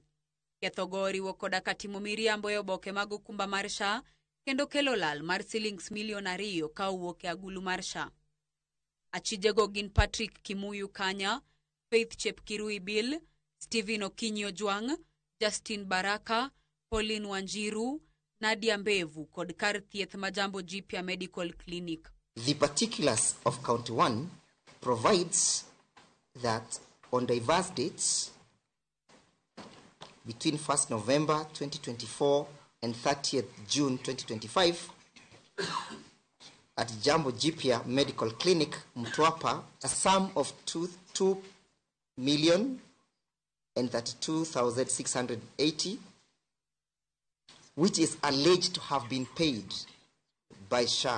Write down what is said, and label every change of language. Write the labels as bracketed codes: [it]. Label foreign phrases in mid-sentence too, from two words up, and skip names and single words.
[luo] Ketho go oriwo koda ka timo miriambo e oboke mag okumba mar SHA kendo kelo lal mar silings milion 2 ka owuok e agulu mar SHA. Achijego gin Patrick Kimuyu Kanya, Faith Chepkirui Bill, Stephen Okinyi Ojwang, Justin Baraka, Pauline Wanjiru, Nadia Mbevu kod kar thieth ma Jambo Jipya Medical Clinic. [en] The particulars of Count 1 provides that on diverse dates between 1st November 2024 and 30th June 2025 at Jambo Jipya Medical Clinic, Mtwapa, a sum of 2,032,680 which is alleged to have been paid by SHA.